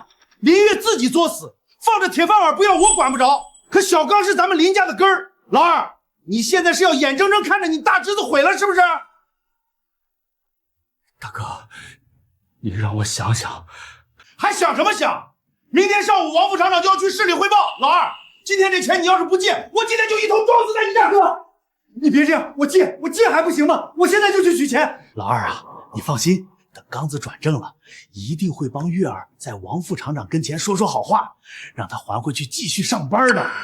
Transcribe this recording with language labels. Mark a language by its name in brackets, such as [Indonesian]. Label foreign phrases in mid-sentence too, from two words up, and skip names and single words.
[Chinese] 林月自己作死，放着鐵飯碗不要我管不着。可小剛是咱們林家的根兒。老二，你現在是要眼睜睜看着你大侄子毀了是不是？大哥，你讓我想想。還想什麼想？明天上午王副廠長就要去市裡匯報。老二，今天這錢你要是不借，我今天就一頭撞死在你大哥。你別這樣，我借還不行嗎？我現在就去取錢。老二啊，你放心，等剛子轉正了，一定會幫月兒在王副廠長跟前說好話，讓他還回去繼續上班的。